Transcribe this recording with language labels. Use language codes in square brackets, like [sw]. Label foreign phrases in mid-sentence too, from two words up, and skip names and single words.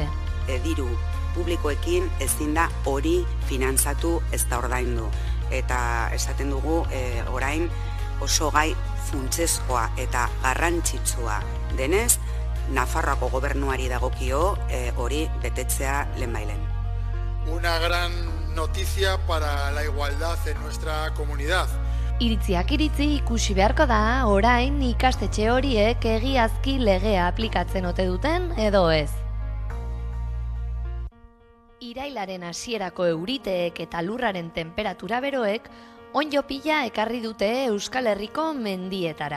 [eu] Diru publikoekin ezin da hori finantzatu ez da ordaindu. Eta esaten dugu orain oso gai funtsezkoa eta garrantzitsua denez, Nafarroako gobernuari dagokio hori betetzea lehenbailen. [es] Una gran noticia para la igualdad en nuestra comunidad. [eu] Iritziak iritzi ikusi beharko da orain ikastetxe horiek egiazki legea aplikatzen ote duten edo ez. Irailaren hasierako euriteek eta lurraren temperatura beroek onddo pila ekarri dute Euskal Herriko mendietara.